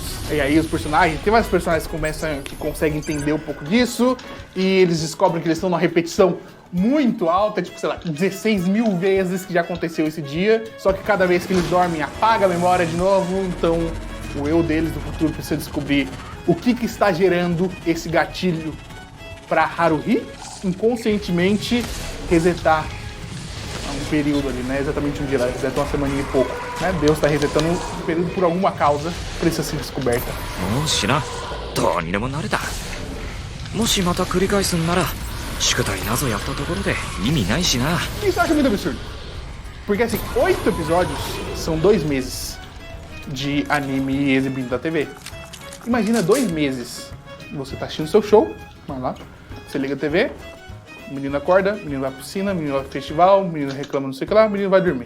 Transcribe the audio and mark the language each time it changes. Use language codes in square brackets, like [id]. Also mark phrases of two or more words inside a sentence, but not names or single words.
[pt] E aí os personagens, tem vários personagens que conseguem entender um pouco disso e eles descobrem que eles estão numa repetição muito alta, tipo, sei lá, 16 mil vezes que já aconteceu esse dia, só que cada vez que eles dormem apaga a memória de novo, então o eu deles do futuro precisa descobrir o que está gerando esse gatilho para Haruhi inconscientemente resetar um período ali, né? Exatamente um dia, ela reseta uma semaninha e pouco, né? Deus está resetando um período por alguma causa, precisa ser descoberta. [ja] もしなどうにでもなれだもしまた繰り返すんなら宿題謎やったところで意味ないしな [pt] Isso eu acho muito absurdo. Porque assim, 8 episódios são 2 meses de anime exibido da TV. Imagina 2 meses. Você tá assistindo seu show, vai lá, você liga a TV, o menino acorda, o menino vai pra piscina, o menino vai pro festival, o menino reclama não sei o que lá, o menino vai dormir.